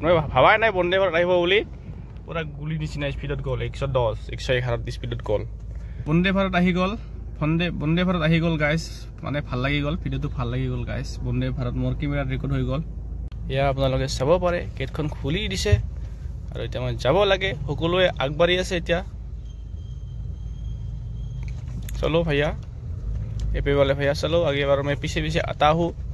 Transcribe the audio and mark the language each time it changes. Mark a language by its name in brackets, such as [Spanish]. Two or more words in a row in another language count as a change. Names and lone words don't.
[Assamese] মই ভাবাই নাই বন্দে ভাৰত আহিব বুলি পুৰা গুলি নিচিনা স্পিডত গল 110 111 স্পিডত গল বন্দে ভাৰত আহি গল বন্দে ভাৰত আহি গল গাইস মানে ভাল লাগি গল ভিডিওটো ভাল লাগি গল গাইস বন্দে ভাৰত মোৰ ক্যামেৰাত ৰেকৰ্ড হৈ গল ইয়া আপোনালোকে চাব পাৰে গেটখন খুলি দিছে আৰু এতিয়া মই যাব লাগে সকলোৱে আগবাঢ়ি আছে এতিয়া [Hindi] चलो भैया एपी वाले भैया चलो आगे बार मैं पीछे आता हूँ